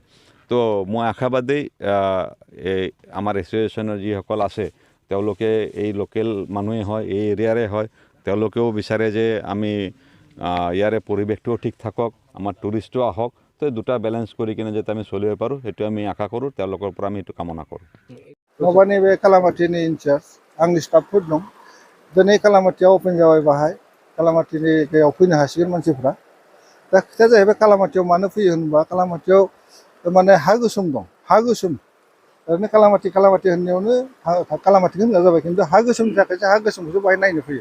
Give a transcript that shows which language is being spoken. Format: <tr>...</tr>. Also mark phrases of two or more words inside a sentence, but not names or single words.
<as>তো মই আশাবাদী এই আমাৰ এছ'চিয়েশ্যনৰ যিসকল আছে তেওঁলোকে এই লোকেল মানুহে হয়, এই এৰিয়াৰে হয়, তেওঁলোকেও বিচাৰে যে আমি ইয়াৰে পৰিৱেশটোও ঠিক থাকক, আমাৰ টুৰিষ্টো আহক, তো দুটা বেলেঞ্চ কৰি কিনে যাতে আমি চলিব পাৰোঁ, সেইটো আমি আশা কৰোঁ, তেওঁলোকৰ পৰা আমি এইটো কামনা কৰোঁ।</as> <brx>माबानि बे कालामाटिनि इनचार्ज आंनि स्टाफफोर दं। दिनै कालामाटियाव अपेन जाबाय, बाहाय कालामाटिनि जायगायाव फैनो हासिगोन मानसिफ्रा। दा खोथाया जाहैबाय कालामाटियाव मानो फैयो होनबा कालामाटियाव माने हा गोसोम दं, हा गोसोम। ओरैनो कालामाटि होननायावनो कालामाटिखौ होनग्रा जाबाय, खिन्थु हा गोसोमनि थाखायसो हा गोसोमखौसो बाहाय नायनो फैयो।</brx>